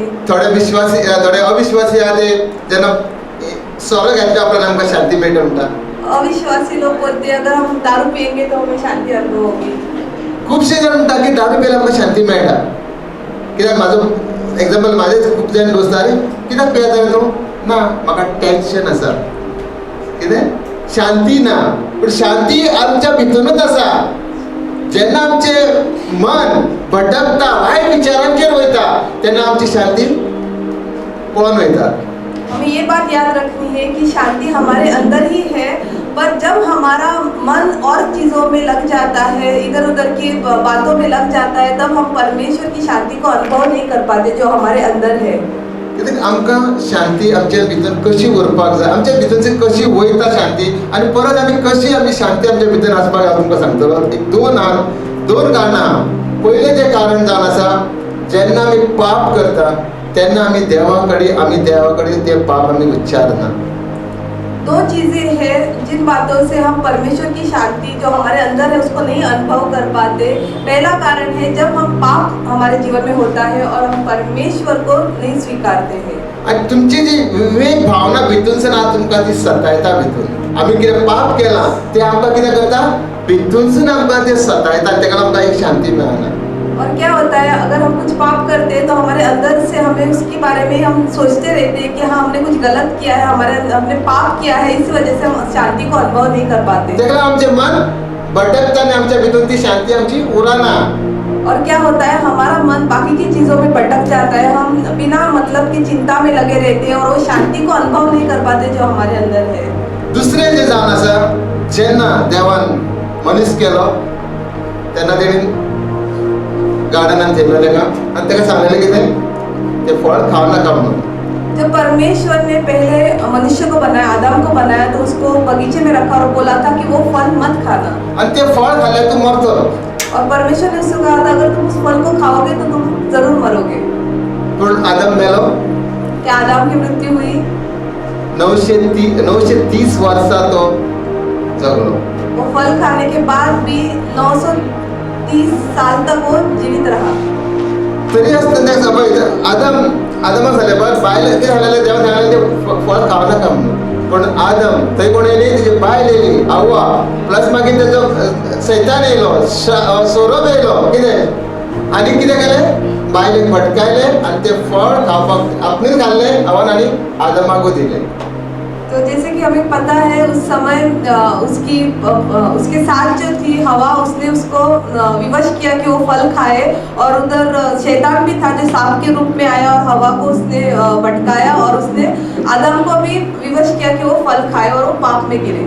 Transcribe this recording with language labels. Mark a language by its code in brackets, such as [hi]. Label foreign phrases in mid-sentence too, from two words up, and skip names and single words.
[kok] थोडे विश्वासी थोडे अविश्वासी आले जेन्ना सोरो घेतल्या उपरांत आमकां शांती मेळटा म्हणटा. [hi] अविश्वासी लोग बोलते हैं अगर हम दारू पिएंगे तो हमें शांति अनुभव होगी. [kok] खूबशे जाण म्हणटा की दारू पिल्यार आमकां शांती मेळटा. कित्याक म्हाजो एग्जाम्पल म्हाजे खूब जाण दोस्त आरे कित्याक पियेता तूं? ना म्हाका टेन्शन आसा. कितें? शांती ना. पण शांती आमच्या भितरूनच आसा. जेन्ना आमचें मन भटकता, वायट विचारांचेर वयता तेन्ना आमची शांती पळोवन वयता. [hi] हमें ये बात याद रखनी है कि शांति हमारे अंदर ही है, पर जब हमारा मन और चीज़ों में लग जाता है, इधर उधर की बातों में लग जाता है, तब हम परमेश्वर की शांति को अनुभव नहीं कर पाते जो हमारे अंदर है. [kok] कित्याक आमकां शांती आमच्या भितर कशी उरपाक जाय, आमच्या भितरची कशी वयता शांती आनी परत आमी शांती आमच्या भितर आसपाक हांव तुमकां सांगतलो. एक 2 कारणां. पयलें जें कारण जावन आसा, जेन्ना आमी पाप करता तेन्ना आमी देवा कडेन ते पाप आमी उच्चारना. [hi] दो चीजें हैं जिन बातों से हम परमेश्वर की शांति जो हमारे अंदर है उसको नहीं अनुभव कर पाते। पहला कारण है जब हम पाप हमारे जीवन में होता है और हम परमेश्वर को नहीं स्वीकारते हैं। [kok] आणि तुमची जी विवेक भावना भितून ना तुमका ती सतायता भितून आम्ही कितें पाप केला ते आमकां कितें करता भितून आमकां ते सतायता आणि तेका आमकां एक शांती मेळना। [hi] और क्या होता है अगर हम कुछ पाप करते हैं तो हमारे अंदर से हमें उसके बारे में हम सोचते रहते हैं कि हाँ हमने कुछ गलत किया है, हमने पाप किया है, इस वजह से हम शांति को अनुभव नहीं कर पाते। [kok] तेका आमचे मन भटकता आणि आमच्या भितून ती शांती आमची उराना। [hi] और क्या होता है हमारा मन बाकी की चीजों में भटक जाता है, हम बिना मतलब की चिंता में लगे रहते हैं और वो शांति को अनुभव नहीं कर पाते जो हमारे अंदर है। [kok] दुसरें जे जावन आसा जेन्ना देवान मनीस केलो तेन्ना तेणीन गार्डनान ठेवलें तेका आनी तेका सांगलेलें कितें ते फळ खाव नाका म्हणून। [hi] जब परमेश्वर ने पहले मनुष्य को बनाया, आदम को बनाया, तो उसको बगीचे में रखा और बोला था कि वो फल मत खाना। [kok] आणि ते फळ खाल्ल्यार तू मरतलो। [hi] और परमेश्वर ने उसको कहा था अगर तुम उस फल को खाओगे तो तुम जरूर मरोगे। [kok] पण आदम मेलो। [hi] क्या आदम की मृत्यु हुई? [kok] 930 वर्षा तो जगलो। [hi] वो फल खाने के बाद भी 930 साल तक वो जीवित रहा। [kok] तरी असताना समज आदमाक झाले बस बायला कितें सांगलेलें देवान सांगलेलें ते फळ खाव नाका म्हणून। पण आदम थंय कोण येयली तेजी बायल येयली हव्वा प्लस मागीर तेजो सैतान येयलो सोरोप येयलो कितें आनी कितें केलें बायलेक भटकायले आनी ते फळ खावपाक आपणेच खाल्लें हवान आनी आदमाकूय दिलें। [hi] तो जैसे कि हमें पता है उस समय उसके साथ जो थी हवा उसने उसको विवश किया कि वो फल खाए और उधर शैतान भी था जो सांप के रूप में आया और हवा को उसने भटकाया और उसने आदम को भी विवश किया कि वो फल खाए और वो पाप में गिरे।